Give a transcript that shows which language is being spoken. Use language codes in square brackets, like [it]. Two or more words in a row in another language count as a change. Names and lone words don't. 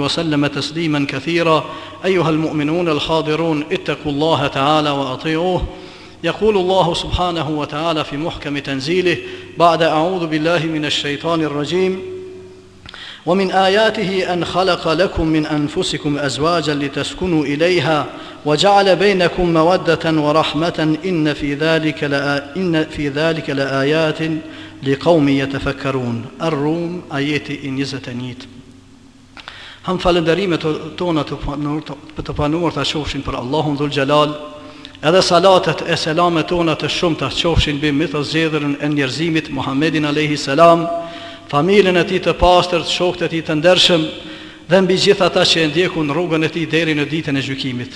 [ar] وسلم تسليما كثيرا أيها المؤمنون الحاضرون اتقوا الله تعالى وأطيعوه يقول الله سبحانه وتعالى في محكم تنزيله بعد أعوذ بالله من الشيطان الرجيم ومن آياته أن خلق لكم من أنفسكم أزواجا لتسكنوا إليها وجعل بينكم مودة ورحمة إن في ذلك لآيات لقوم يتفكرون الروم آيات 21. [sq] Ham falënderimet tona të panuar të qofshin për Allahun [ar] ذو الجلال, [sq] edhe salatet e selamet tona të shumta qofshin mbi të zgjedhërin e njerëzimit Muhammedin [ar] عليه السلام, [sq] familjen e tij të pastër, shokët e tij të ndershëm dhe mbi gjithë ata që e ndjekun rrugën e tij deri në ditën e gjykimit.